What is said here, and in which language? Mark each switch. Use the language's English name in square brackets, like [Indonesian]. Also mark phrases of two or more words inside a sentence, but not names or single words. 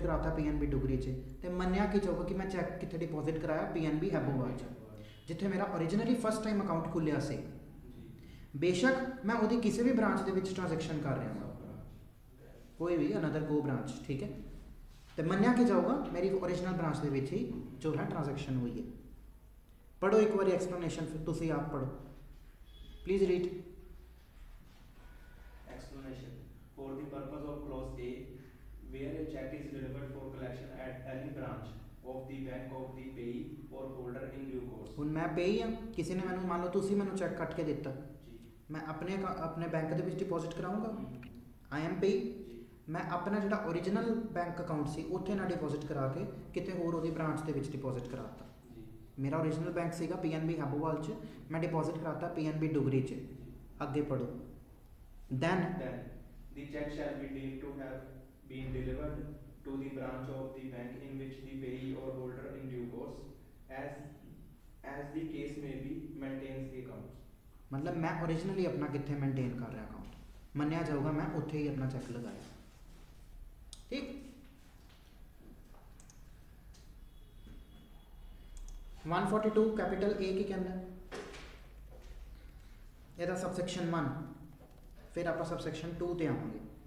[Punjabi] ਕਰਾਤਾ ਪੀਐਨਬੀ ਡੁਗਰੀ 'ਚ ਤੇ ਮੰਨਿਆ ਕੀ ਜਾਊਗਾ ਕਿ ਮੈਂ ਚੈੱਕ ਕਿੱਥੇ ਡਿਪੋਜ਼ਿਟ ਕਰਾਇਆ ਪੀਐਨਬੀ ਹੈਬੋਵਾਲ 'ਚ ਜਿੱਥੇ ਮੇਰਾ [English] originally first time account [Punjabi] ਖੁੱਲਿਆ ਸੀ ਬੇਸ਼ੱਕ ਮੈਂ ਉਹਦੀ ਕਿਸੇ ਵੀ ਬ੍ਰਾਂਚ ਦੇ ਵਿੱਚ ਟ੍ਰਾਂਜੈਕਸ਼ਨ ਕਰ ਰਿਹਾ ਹਾਂ ਕੋਈ ਵੀ ਅਨਦਰ ਕੋ ਬ੍ਰਾਂਚ ਠੀਕ ਹੈ ਤੇ ਮੰਨਿਆ ਕੀ ਜਾਊਗਾ ਮੇਰੀ [English] original branch [Punjabi] ਦੇ ਵਿੱਚ ਹੀ ਜੋ ਹੈ ਟ੍ਰਾਂਜੈਕਸ਼ਨ ਹੋਈ ਹੈ ਪੜੋ ਇੱਕ ਵਾਰੀ ਐਕਸਪਲੇਨੇਸ਼ਨ ਫਿਰ ਤੁਸੀਂ ਆਪ ਪੜੋ [English] please read Explanation. For the purpose of clause A, where a check is delivered for collection at any branch of the bank of the payee or holder in due course. [Punjabi] ਹੁਣ ਮੈਂ ਪੇ ਹੀ ਹਾਂ ਕਿਸੇ ਨੇ ਮੈਨੂੰ ਮੰਨ ਲਓ ਤੁਸੀਂ ਮੈਨੂੰ ਚੈੱਕ ਕੱਟ ਕੇ ਦਿੱਤਾ ਜੀ ਮੈਂ ਆਪਣੇ ਬੈਂਕ ਦੇ ਵਿੱਚ ਡਿਪੋਜ਼ਿਟ ਕਰਾਉਂਗਾ [English] I am payee [Punjabi] ਜੀ ਮੈਂ ਆਪਣਾ ਜਿਹੜਾ [English] original bank account [Punjabi] ਸੀ ਉੱਥੇ ਨਾ ਡਿਪੋਜ਼ਿਟ ਕਰਾ ਕੇ ਕਿਤੇ ਹੋਰ ਉਹਦੀ ਬ੍ਰਾਂਚ ਦੇ ਵਿੱਚ ਡਿਪੋਜ਼ਿਟ ਕਰਾਤਾ ਜੀ ਮੇਰਾ [English] original bank [Punjabi] ਸੀਗਾ ਪੀਐਨਬੀ ਹੈਬੋਵਾਲ 'ਚ ਮੈਂ ਡਿਪੋਜ਼ਿਟ ਕਰਾਤਾ ਪੀਐਨਬੀ ਡੁਗਰੀ 'ਚ ਅੱਗੇ ਪੜੋ ਦੈਨ [English] Then the check shall be deemed to have been delivered to the branch of the bank in which the payee or holder in due course, as the case may be, maintains the account. [Punjabi] ਮਤਲਬ ਮੈਂ ਓਰੀਜਨਲੀ ਆਪਣਾ ਕਿੱਥੇ ਮੇਨਟੇਨ ਕਰ ਰਿਹਾ ਅਕਾਊਂਟ ਮੰਨਿਆ ਜਾਊਗਾ ਮੈਂ ਉੱਥੇ ਹੀ ਆਪਣਾ ਚੈੱਕ ਲਗਾਇਆ ਠੀਕ 142 [English] capital A [Punjabi] ਕੀ ਕਹਿੰਦਾ ਇਹਦਾ ਸਬਸੈਕਸ਼ਨ 1 ਫਿਰ ਆਪਾਂ ਸਬਸੈਕਸ਼ਨ 2 ਤੇ ਆਵਾਂਗੇ